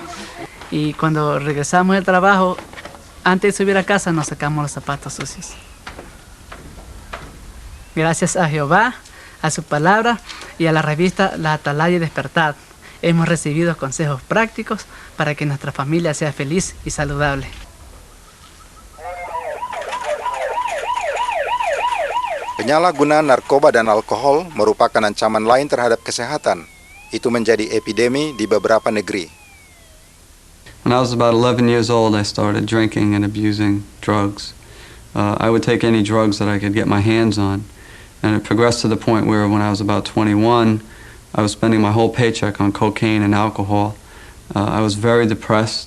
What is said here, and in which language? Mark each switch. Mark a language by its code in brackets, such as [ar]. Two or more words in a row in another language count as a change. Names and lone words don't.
[es] Y cuando regresamos del trabajo, antes de subir a casa, nos sacamos los zapatos sucios. Gracias a Jehová, a su palabra y a la revista La Atalaya y Despertad, hemos recibido consejos prácticos para que nuestra familia sea feliz y saludable. [id] Penyalahgunaan narkoba dan alkohol merupakan ancaman lain terhadap kesehatan. Itu menjadi epidemi di beberapa negeri. [en] When I was about 11 years old, I started drinking and abusing drugs. I would take any drugs that I could get my hands on. And it progressed to the point where when I was about 21, I was spending my whole paycheck on cocaine and alcohol. I was very depressed.